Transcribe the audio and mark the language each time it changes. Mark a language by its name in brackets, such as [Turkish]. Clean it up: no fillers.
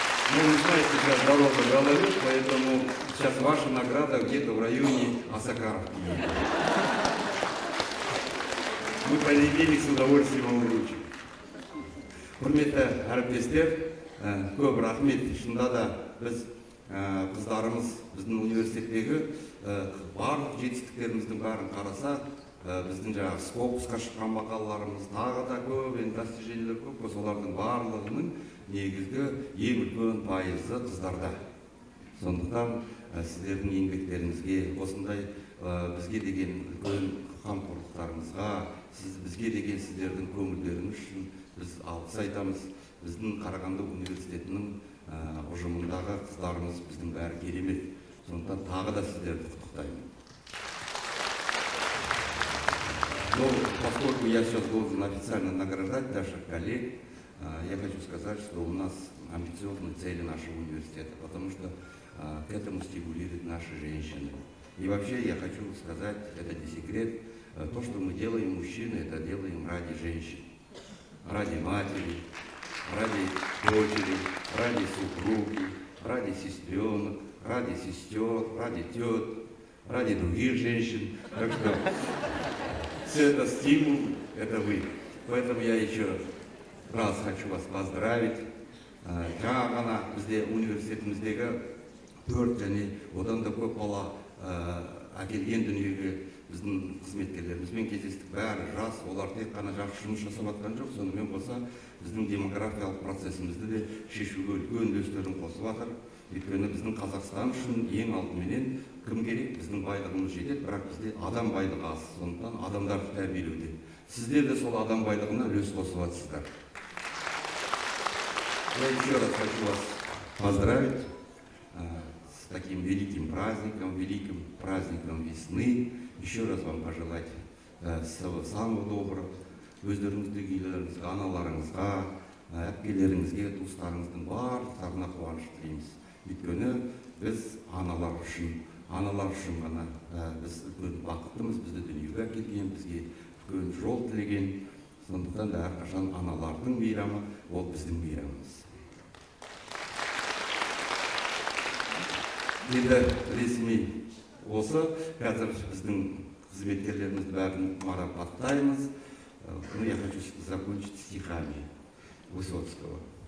[Russian] Ну, вы знаете, сейчас дорога гололед, поэтому сейчас ваша награда где-то в районе Осакаровки. Мы понедельник с удовольствием вам вручим. [Kazakh] Құрметті әріптестер, көп рахмет. Шынында да біз қыздарымыз біздің университеттегі барлық жетістіктеріміздің бәрін қарасақ, біздің жаңағы скопусқа шыққан мақалаларымыз тағы да көп, достижениелер көп, солардың барлығының негізгі ең үлкен пайызы қыздарда. Сондықтан сіздердің еңбектеріңізге, осындай бізге деген үлкен қамқорлықтарыңызға, бізге деген сіздердің көңілдеріңіз үшін біз алғыс айтамыз. Біздің Қарағанды университетінің ұжымындағы қыздарымыз біздің бәрі керемет. Сондықтан тағы да сіздерді құттықтаймын. [Russian] Но поскольку я сейчас должен официально награждать наших коллег, я хочу сказать, что у нас амбициозные цели нашего университета, потому что к этому стимулируют наши женщины. И вообще я хочу сказать, это не секрет, то, что мы делаем, мужчины, это делаем ради женщин, ради матери, ради дочери, ради супруги, ради сестренок, ради сестер, ради тет, ради других женщин. Так что все это стимул, это вы. Поэтому я еще раз хочу вас поздравить. [Kazakh] Жаңа ғана бізде университетіміздегі 4 және одан да көп бала әкелген дүниеге біздің қызметкерлерімізбен кездестік. Бәрі жас, олар тек қана жақсы жұмыс жасап жатқан жоқ, сонымен қоса біздің демографиялық процесімізді де шешуге үлкен үлестерін қосып жатыр. Өйткені біздің Қазақстан үшін ең алдыменен кім керек? Біздің байлығымыз жетеді, бірақ бізде адам байлығы аз. Сондықтан адамдарды тәрбиелеуде. Сіздер де сол адам байлығына үлес қосып жатсыздар. [Russian] Я еще раз хочу вас поздравить с таким великим великим праздником весны. Еще раз вам пожелать всего самого доброго. [Kazakh] Өздеріңіздің үйлеріңізге, аналарыңызға, әпкелеріңізге, туыстарыңыздың барлықтарына қуаныш тілейміз. Өйткені біз аналар үшін ғана біз үлкен бақыттымыз, бізді дүниеге әкелген, бізге үлкен жол тілеген. Сондықтан да әрқашан аналардың мейрамы, ол біздің мейрамымыз. Енді ресми осы, қазір біздің қызметкерлерімізді бәрін марапаттаймыз. [Russian] Но я хочу закончить стихами Высоцкого.